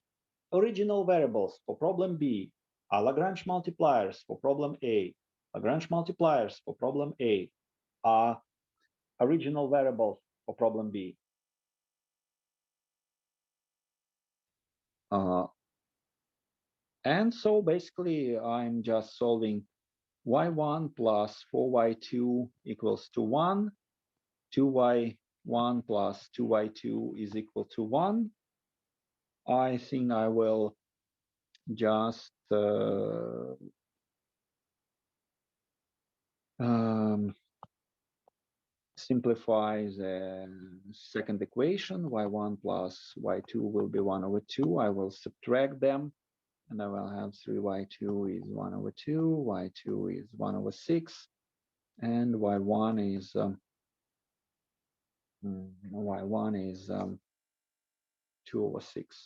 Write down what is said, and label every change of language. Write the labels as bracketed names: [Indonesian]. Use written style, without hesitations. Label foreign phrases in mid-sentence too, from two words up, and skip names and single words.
[English] Original variables for problem B are Lagrange multipliers for problem A. Lagrange multipliers for problem A are original variables for problem B. And so basically, I'm just solving y1 plus 4y2 equals to 1. 2y1 plus 2y2 is equal to 1. I think I will just simplify the second equation. Y1 plus y2 will be 1 over 2. I will subtract them, and I will have 3y2 is 1 over 2, y2 is 1 over 6, and y1 is 2 over 6.